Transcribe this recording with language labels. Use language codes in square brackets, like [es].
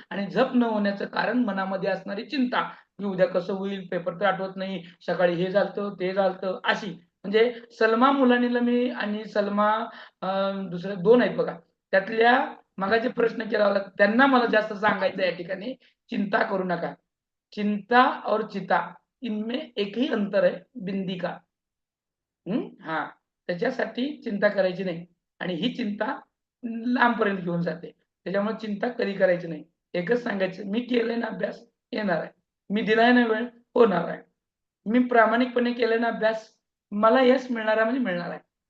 [mr] आणि झोप न होण्याचं कारण मनामध्ये असणारी चिंता, की उद्या कसं होईल, पेपर तर आठवत नाही, सकाळी हे झालतं ते झालतं, अशी. म्हणजे सलमा मुलानीला मी आणि सलमा दुसऱ्या 2 आहेत बघा, त्यातल्या मगाचे प्रश्न केला होता त्यांना मला जास्त सांगायचं या ठिकाणी, चिंता करू नका. [hi] चिंता और चिता इनमें एक ही अंतर है, बिंदी का. [mr] हां, त्याच्यासाठी चिंता करायची नाही. आणि ही चिंता लांबपर्यंत घेऊन जाते. त्याच्यामुळे चिंता कधी करायची नाही. एकच सांगायचं, मी केलंय ना अभ्यास, येणार आहे. मी दिलाय ना वेळ, होणार आहे. मी प्रामाणिकपणे केलाय ना अभ्यास, मला यश मिळणार आहे म्हणजे मिळणार आहे.